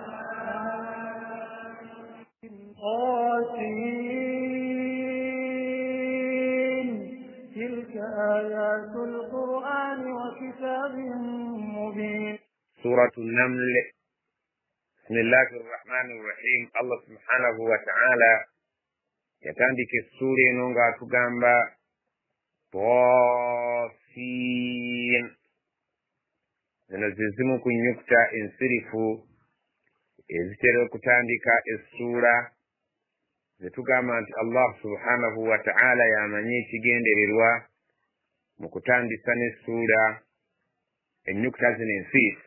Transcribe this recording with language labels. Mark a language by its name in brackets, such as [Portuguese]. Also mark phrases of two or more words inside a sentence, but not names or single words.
[Arabic] تلك آيات القرآن وكتاب مبين. سورة النمل. بسم الله الرحمن الرحيم. الله سبحانه وتعالى [Ganda] yatandika essula eno ng'atugamba Taasin. Zino ze zimu ku nnyukuta ensirifu ezitera okutandika essula ze tugamba nti [Arabic] الله سبحانه وتعالى [Ganda] yamanyi ekigendererwa mu kutandisa n'essula ennyukuta zino ensirifu.